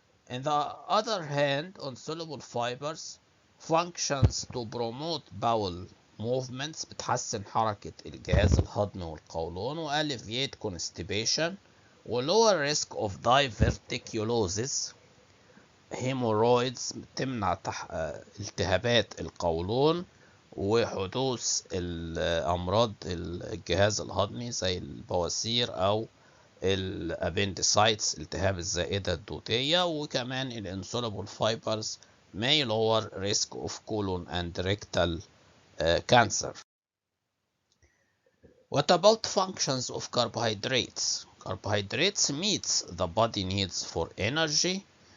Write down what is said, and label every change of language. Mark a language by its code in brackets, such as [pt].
[en] On the other hand, insoluble fibers functions to promote bowel movements، [ar] بتحسن حركة الجهاز الهضمي والقولون و [en] alleviate constipation و lower risk of diverticulosis. [ar] hemorrhoids بتمنع التهابات القولون وحدوث الأمراض الجهاز الهضمي زي البواسير أو الابندسايتس التهاب الزائدة الدودية. وكمان الانسولابل فايبرز [en] may lower risk of colon and rectal cancer. What about functions of carbohydrates? Carbohydrates meets the body needs for energy.